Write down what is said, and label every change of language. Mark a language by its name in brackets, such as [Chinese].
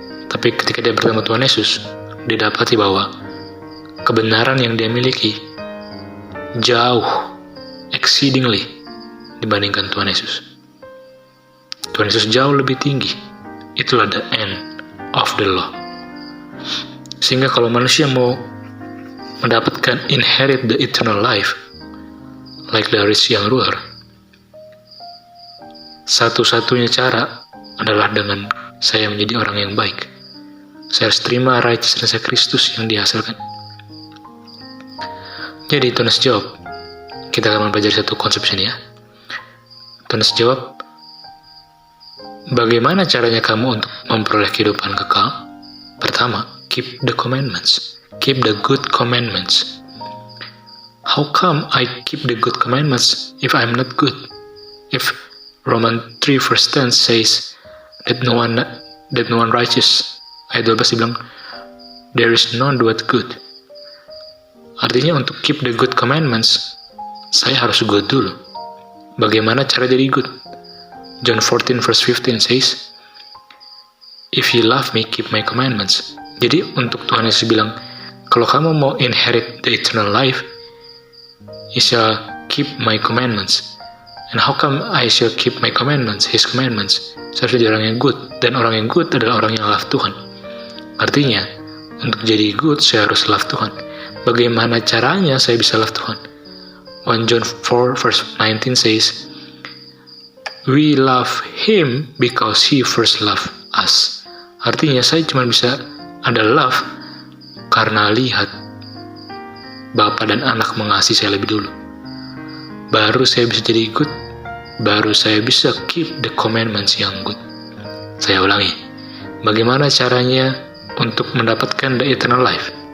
[Indonesian] Tapi ketika dia bertemu Tuhan Yesus, dia dapati bahwa kebenaran yang dia miliki jauh, exceedingly, dibandingkan Tuhan Yesus. Tuhan Yesus jauh lebih tinggi. Itulah [English] the end of the law. [Indonesian] Sehingga kalau manusia mau mendapatkan [English] inherit the eternal life, like the rich young ruler, [Indonesian] satu-satunya cara adalah dengan saya menjadi orang yang baik. Saya harus terima righteousness Kristus yang dihasilkan. Jadi Tuhan Yesus jawab, kita akan mempelajari satu konsep sini ya. Tuhan Yesus jawab, bagaimana caranya kamu untuk memperoleh kehidupan kekal? Pertama, [English] keep the commandments. Keep the good commandments. How come I keep the good commandments if I'm not good? If Romans 3 verse 10 says that no one righteous. [Indonesian] Ayat 12 dibilang, [English] there is none do what good. [Indonesian] Artinya untuk [English] keep the good commandments, [Indonesian] saya harus [English] good dulu. [Indonesian] Bagaimana cara jadi [English] good? John 14 verse 15 says, if you love me, keep my commandments. [Indonesian] Jadi untuk Tuhan Yesus bilang, kalau kamu mau [English] inherit the eternal life, you shall keep my commandments. And how come I shall keep my commandments, His commandments? [Indonesian] Saya harus jadi orang yang good. Dan orang yang good adalah orang yang love Tuhan. Artinya, untuk jadi good, saya harus love Tuhan. Bagaimana caranya saya bisa love Tuhan? [English] 1 John 4 verse 19 says, we love Him because He first loved us. [Indonesian] Artinya, saya cuma bisa ada love karena lihat Bapa dan Anak mengasihi saya lebih dulu. Baru saya bisa jadi good, baru saya bisa [English] keep the commandments [Indonesian] yang good. Saya ulangi, bagaimana caranya untuk mendapatkan [English] the eternal life?